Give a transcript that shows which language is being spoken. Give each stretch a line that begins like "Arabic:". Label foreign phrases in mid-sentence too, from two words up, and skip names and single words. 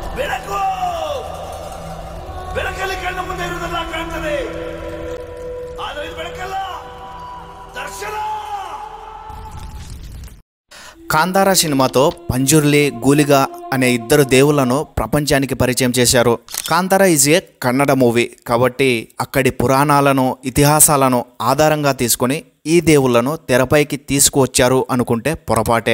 Kannada: ಬೆಳಕು ಬೆಳಕಲ್ಲಿ ಕಣ್ಣ ಮುಂದೆ ಇರುವುದೆಲ್ಲ ಕಾಣ್ತದೆ, ಆದರೆ ಇದು ಬೆಳಕಲ್ಲ, ದರ್ಶನ.
Telugu: కాంతార సినిమాతో పంజుర్లి, గూలిగా అనే ఇద్దరు దేవుళ్లను ప్రపంచానికి పరిచయం చేశారు. కాంతార
English: is a Kannada movie
Telugu: కాబట్టి అక్కడి పురాణాలను, ఇతిహాసాలను ఆధారంగా తీసుకొని ఈ దేవుళ్లను తెరపైకి తీసుకువచ్చారు అనుకుంటే పొరపాటే.